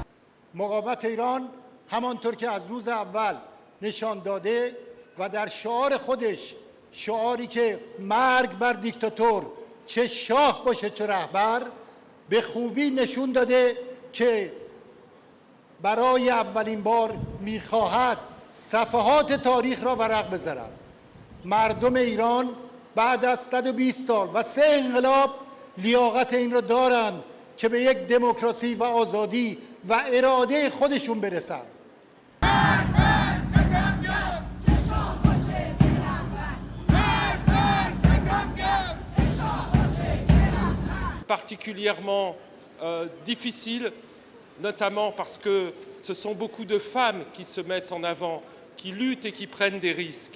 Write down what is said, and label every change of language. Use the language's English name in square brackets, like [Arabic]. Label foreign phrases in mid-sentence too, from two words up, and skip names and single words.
[Persian] مقاومت ایران همانطور که از روز اول نشان داده و در شعار خودش، شعاری که مرگ بر دیکتاتور، چه شاه باشه چه رهبر، به خوبی نشون داده که برای اولین بار میخواهد صفحات تاریخ را ورق بزند. مردم ایران بعد از 120 سال و 3 انقلاب لیاقت این را دارند که به یک دموکراسی و آزادی و اراده خودشون برسند. [French] Particulièrement difficile, notamment parce que ce sont beaucoup de femmes qui se mettent en avant, qui luttent et qui prennent des risques.